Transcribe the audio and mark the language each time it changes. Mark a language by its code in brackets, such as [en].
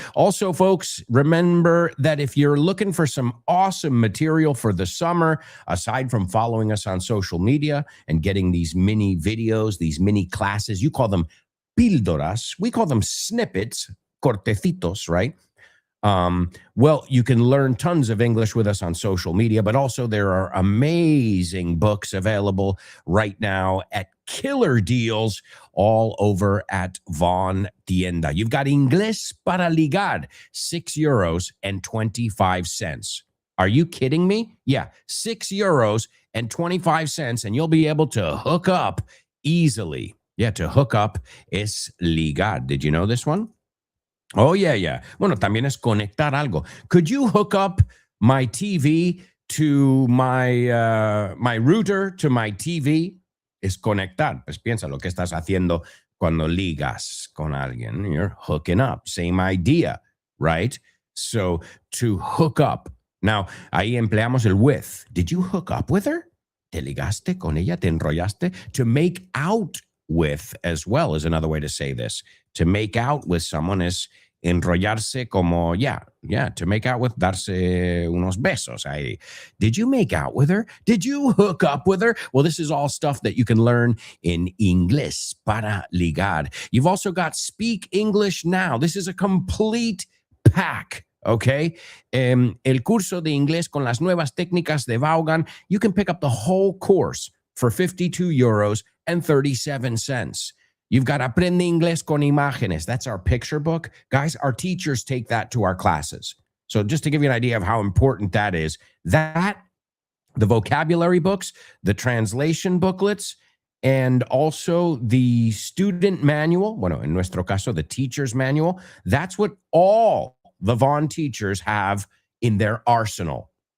[en] Also, folks, remember that if you're looking for some awesome material for the summer, aside from following us on social media and getting these mini videos, these mini classes, you call them píldoras, we call them snippets, cortecitos, right? Well, you can learn tons of English with us on social media, but also there are amazing books available right now at killer deals all over at Von Tienda. You've got Inglés para ligar, €6.25. Are you kidding me? Yeah, €6.25, and you'll be able to hook up easily. Yeah, to hook up [es] es ligar. [en] Did you know this one? Oh, yeah. [es] Bueno, también es conectar algo. [en] Could you hook up my TV to my router to my TV? [es] Es conectar. Pues piensa lo que estás haciendo cuando ligas con alguien. [en] You're hooking up. Same idea, right? So, to hook up. [es] Now, ahí empleamos el with. [en] Did you hook up with her? [es] ¿Te ligaste con ella? ¿Te enrollaste? [en] To make out with as well is another way to say this. To make out with someone is [es] enrollarse como, [en] to make out with, [es] darse unos besos. [en] Did you make out with her? Did you hook up with her? Well, this is all stuff that you can learn in Inglés para ligar. You've also got Speak English Now. This is a complete pack. Okay. [es] El curso de inglés con las nuevas técnicas de Vaughan. [en] You can pick up the whole course for €52.37. You've got Aprende Inglés con Imágenes. That's our picture book. Guys, our teachers take that to our classes. So just to give you an idea of how important that is, the vocabulary books, the translation booklets, and also the student manual, [es] bueno, en nuestro caso, [en] the teacher's manual, that's what all the Vaughn teachers have in their arsenal.